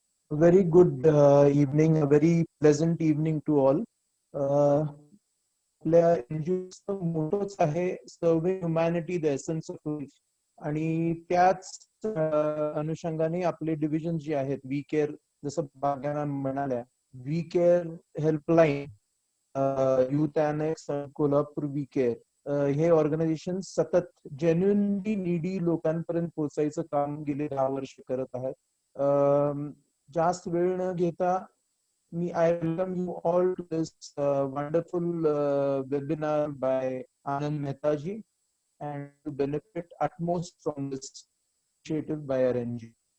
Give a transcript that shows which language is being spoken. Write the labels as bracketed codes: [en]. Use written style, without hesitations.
[en] Very good evening, a very pleasant evening to all. [mr] आपल्या एनजीओचा मोटोच आहे [en] serving humanity the essence of life [mr] आणि त्याच अनुषंगाने आपले डिव्हिजन जे आहेत वी केअर, जसं बागांना म्हणाल्या, we care helpline, youth annex, Kolhapur we care, हे ऑर्गनायझेशन सतत जेन्युइनली नीडी लोकांपर्यंत पोहोचायचं काम गेले 10 वर्ष करत आहेत. जास्त वेळ न घेता [en] I welcome you all to this wonderful webinar by Anand Mehta ji, and to benefit utmost from this initiative by our NGO.